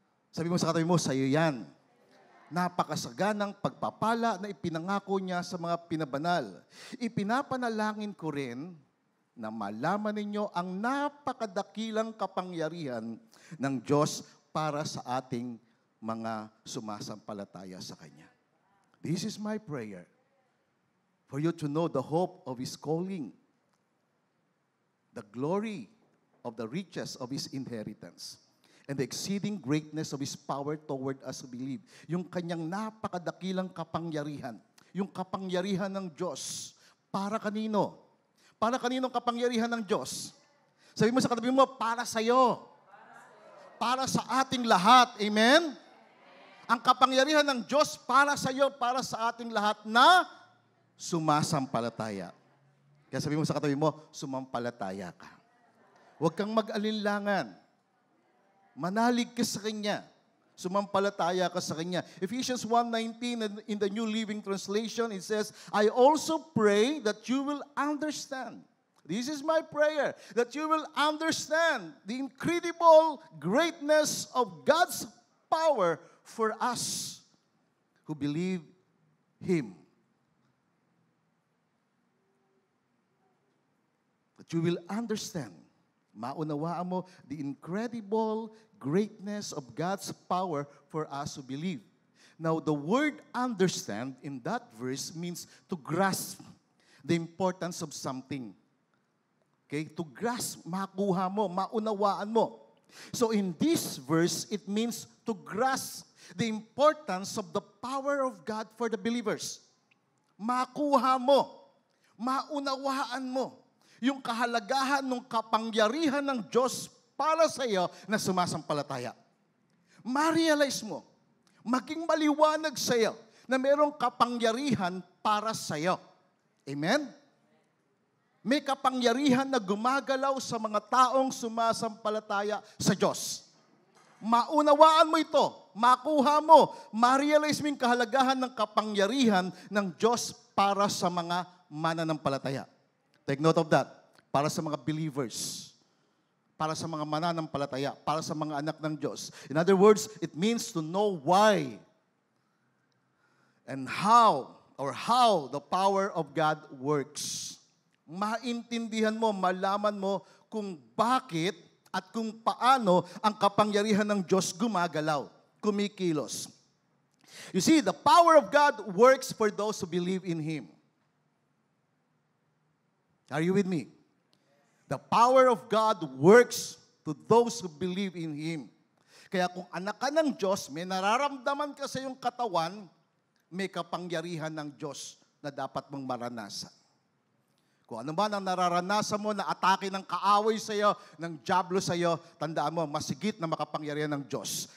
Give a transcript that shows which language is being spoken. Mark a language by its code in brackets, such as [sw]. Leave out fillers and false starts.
[tl] Sabi mo sa katabi mo, sa iyo yan. Napakasaganang pagpapala na ipinangako niya sa mga pinabanal. Ipinapanalangin ko rin na malaman ninyo ang napakadakilang kapangyarihan ng Diyos para sa ating mga sumasampalataya sa Kanya. [en] This is my prayer. For you to know the hope of His calling, the glory of the riches of His inheritance, and the exceeding greatness of His power toward us who believe. [tl] Yung Kanyang napakadakilang kapangyarihan. Yung kapangyarihan ng Diyos. Para kanino? Para kaninong kapangyarihan ng Diyos? Sabi mo sa katabi mo, para sa'yo. Para sa ating lahat. Amen? Ang kapangyarihan ng Diyos para sa iyo, para sa ating lahat na sumasampalataya. Kaya sabi mo sa katabi mo, sumampalataya ka. Huwag kang mag-alinlangan. Manalig ka sa Kanya. Sumampalataya ka sa Kanya. [en] Ephesians 1:19 in the New Living Translation, it says, I also pray that you will understand. This is my prayer, that you will understand the incredible greatness of God's power for us who believe Him. That you will understand, [tl] maunawaan mo, [en] the incredible greatness of God's power for us who believe. Now, the word understand in that verse means to grasp the importance of something. Okay? To grasp, [tl] makuha mo, maunawaan mo. [en] So in this verse, it means to grasp the importance of the power of God for the believers. [tl] Makuha mo, maunawaan mo, yung kahalagahan ng kapangyarihan ng Diyos para sa iyo na sumasampalataya. Ma-realize mo, maging maliwanag sa iyo na mayroong kapangyarihan para sa iyo. Amen? May kapangyarihan na gumagalaw sa mga taong sumasampalataya sa Diyos. Maunawaan mo ito, makuha mo, ma-realize mo yung kahalagahan ng kapangyarihan ng Diyos para sa mga mananampalataya. [en] Take note of that. [tl] Para sa mga believers. Para sa mga mananampalataya. Para sa mga anak ng Diyos. [en] In other words, it means to know why and how the power of God works. [tl] Maintindihan mo, malaman mo kung bakit at kung paano ang kapangyarihan ng Diyos gumagalaw, kumikilos. [en] You see, the power of God works for those who believe in Him. Are you with me? The power of God works to those who believe in Him. [tl] Kaya kung anak ka ng Diyos, may nararamdaman ka sa iyong katawan, may kapangyarihan ng Diyos na dapat mong maranasan. Kung ano man ang nararanasan mo na atake ng kaaway sa iyo, ng diablo sa iyo, tandaan mo, masigit na makapangyarihan ng Diyos.